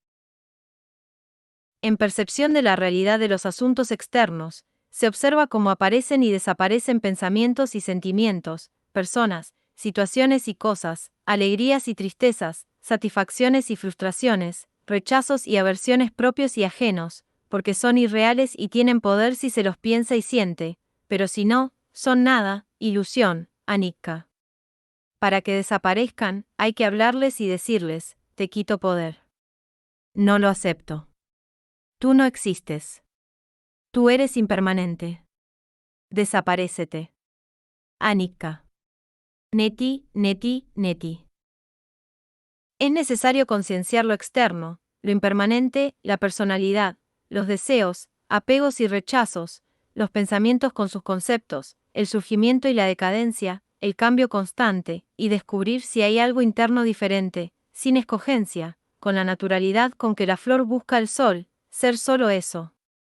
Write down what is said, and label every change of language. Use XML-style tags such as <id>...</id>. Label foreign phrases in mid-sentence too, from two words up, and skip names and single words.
<es>En percepción de la realidad de los asuntos externos, se observa cómo aparecen y desaparecen pensamientos y sentimientos, personas, situaciones y cosas, alegrías y tristezas, satisfacciones y frustraciones, rechazos y aversiones propios y ajenos, porque son irreales y tienen poder si se los piensa y siente, pero si no, son nada, ilusión, anicca. Para que desaparezcan, hay que hablarles y decirles, te quito poder. No lo acepto. Tú no existes. Tú eres impermanente. Desaparécete.</es> <sa>Anicca. Neti, neti, neti.</sa> <es>Es necesario concienciar lo externo, lo impermanente, la personalidad, los deseos, apegos y rechazos, los pensamientos con sus conceptos, el surgimiento y la decadencia, el cambio constante, y descubrir si hay algo interno diferente, sin escogencia, con la naturalidad con que la flor busca el sol, ser solo eso.</es>